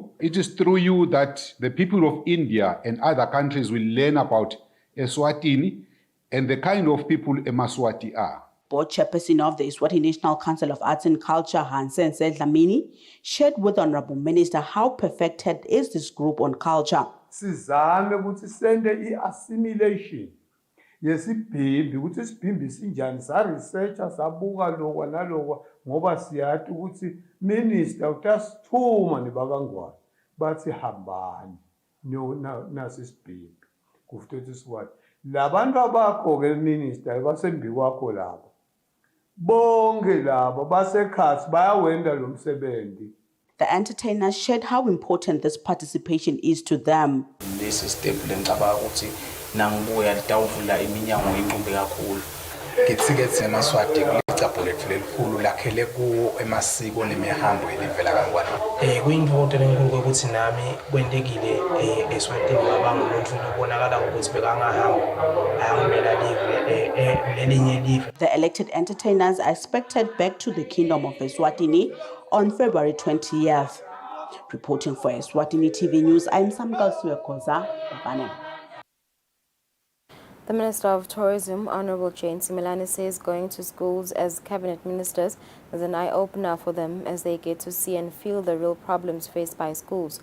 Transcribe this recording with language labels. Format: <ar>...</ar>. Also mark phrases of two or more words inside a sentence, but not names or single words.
<en>It is through you that the people of India and other countries will learn about Eswatini and the kind of people Emaswati are. Board chairperson of the Eswatini National Council of Arts and Culture, Hansen Sedlamini, shared with the Honourable Minister how perfected is this group on culture.</en> <ss>Sizame ukuthi sende i-assimilation yesibhimbi ukuthi isibhimbi sinjani sa-researcher sabuka lokwa nalokwa ngoba siyathi ukuthi minister utasithuma nebakangwane bathi hambani nasi isibhimbi kufuthi siwathi labantu abakho-ke minister basembi kwakho labo bonke labo basekhathi bayawenda lo msebenzi.</ss> <en>The entertainers shared how important this participation is to them. This is step</en> <ss>lengicabanga ukuthi nangibuya litawuvula iminyango enqumbi kakhulu Kitsiketse emaswati kulicapho lethu lelikhulu lakhele kuwo emasiko nemihambo elivela kankwana. Kuyinto enkulu ukuthi nami kwentekile eSwatini ngaba ngumuntu obonakala ukuthi bekangahamba ayangimela live lelinye live.</ss> <en>The elected entertainers are expected back to the Kingdom of Eswatini on February 20th. Reporting for Eswatini TV News, I'm Samkal Suekoza, Mbabane. The Minister of Tourism, Honorable Jane Simelane, says going to schools as cabinet ministers is an eye-opener for them as they get to see and feel the real problems faced by schools.</en>